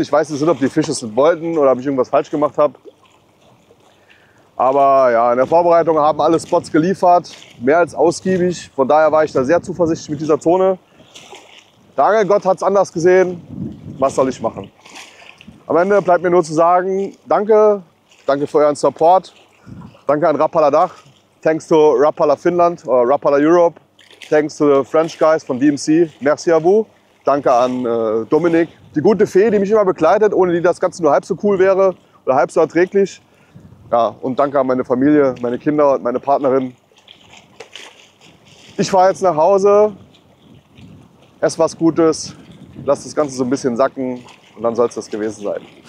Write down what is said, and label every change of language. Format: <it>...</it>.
<de>Ich weiß nicht, ob die Fische es wollten oder ob ich irgendwas falsch gemacht habe. Aber ja, in der Vorbereitung haben alle Spots geliefert, mehr als ausgiebig. Von daher war ich da sehr zuversichtlich mit dieser Zone. Der Angelgott hat es anders gesehen. Was soll ich machen? Am Ende bleibt mir nur zu sagen, danke. Danke für euren Support. Danke an Rapala Dach.</de> <en>Thanks to</en> <de>Rapala Finnland oder Rapala Europe.</de> <en>Thanks to the French guys von DMC.</en> <fr>Merci à vous.</fr> <de>Danke an Dominik, die gute Fee, die mich immer begleitet, ohne die das Ganze nur halb so cool wäre oder halb so erträglich. Ja, und danke an meine Familie, meine Kinder und meine Partnerin. Ich fahre jetzt nach Hause, esse was Gutes, lasse das Ganze so ein bisschen sacken und dann soll es das gewesen sein.</de>